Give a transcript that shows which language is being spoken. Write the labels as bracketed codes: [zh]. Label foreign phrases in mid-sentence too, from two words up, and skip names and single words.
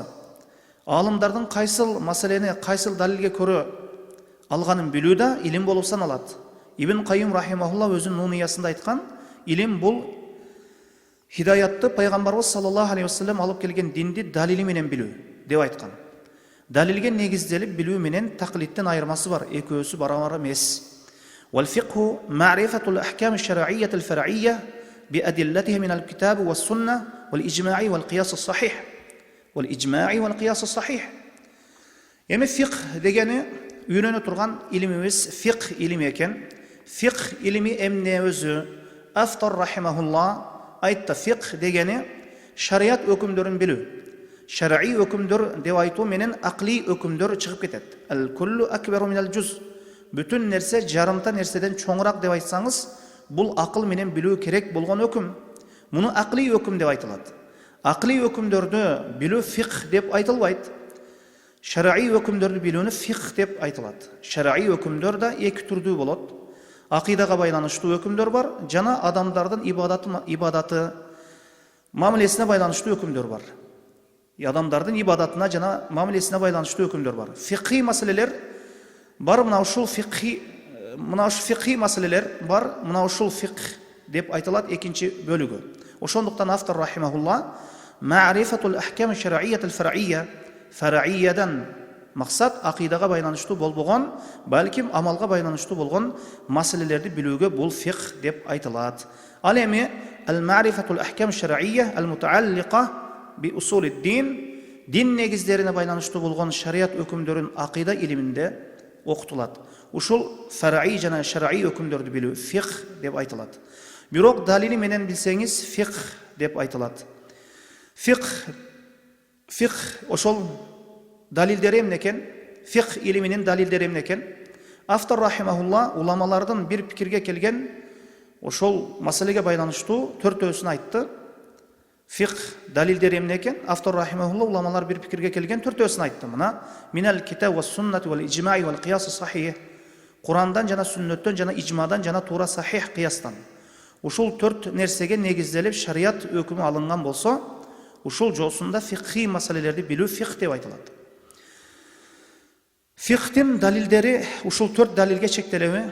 [ky] Алымдардын кайсыл маселени кайсыл далилге көрө алганын билүү да илим болуп саналат. Ибн Кайым рахимахулла өзүнүн нуниясында айткан, илим бул хидаятты пайгамбарыбыз [ar] صلى الله عليه وسلم [ky] алып келген динди далили менен билүү деп айткан. Далилге негизделип билүү менен таклиттин айырмасы бар, экөөсү барабар эмес. [ar] والفقه معرفة الأحكام الشرعية الفرعية بأدلتها من الكتاب والسنة والإجماع والقياس الصحيح. والإجماع والقياس الصحيح. [ky] Эми fiqh дегени үйрөнө турган илим эмес, fiqh илими экен. Fiqh илими эмне өзү? Автор рахимахулла айтты, fiqh дегени шарият өкүмдөрүн билүү. Шар'ий өкүмдөр деп айтуу менен акли өкүмдөр чыгып кетет. [ar] الكل أكبر من الجزء. [ky] Бүтүн нерсе жарымта нерседен чоңураак деп айтсаңыз, бул акыл менен билүү керек болгон өкүм. Муну акли өкүм деп айтылат. Акли өкүмдөрдү билүү fiqh деп айтылбайт. Шар'ий өкүмдөрдү билүүнү fiqh деп айтылат. Шар'ий өкүмдөр да эки түрдүү болот. Акыйдага байланыштуу өкүмдөр бар, жана адамдардын ибадаты мамилесине байланыштуу өкүмдөр бар. Адамдардын ибадатына жана мамилесине байланыштуу өкүмдөр бар. Фикhi маселелер бар, мына ушул фикhi маселелер бар, мына ушул фикх деп айтылат экинчи бөлүгү. Ошондуктан автор рахимахулла [ar] معرفة الأحكام الشرعية الفرعية, [ky] фар'ийядан максат акыйдага байланыштуу болбогон, балким амалга байланыштуу болгон маселелерди билүүгө бул фикх деп айтылат. Ал эми [ar] المعرفة الأحكام الشرعية المتعلقة بأصول الدين, [ky] дин негиздерине байланыштуу болгон шарият өкүмдөрүн акыйда илиминде окутулат. Ушул фар'ий жана шар'ий өкүмдөрдү билүү фикх деп айтылат. Бирок далили менен билсеңиз фикх деп айтылат. Фикх ошол далилдери эмне экен? Фикх илиминин далилдери эмне экен? Автор рахимахулла уламалардын бир пикирге келген ошол маселеге байланыштуу төртөөсүн айтты. Фикх далилдери эмне экен? Автор рахимахулла уламалар бир пикирге келген төртөөсүн айтты. [ar] Мына من الكتاب والسنة والإجماع والقياس الصحيح. [ky] Курандан жана сүннөттөн жана ижмадан жана туура сахих қиястан. Ушул төрт нерсеге негизделип шарият өкүмү алынган болсо, ушул жолсунда фикhi маселелерди билүү фикх деп айтылат. Фикхтин далилдери ушул төрт далилге чектелеби?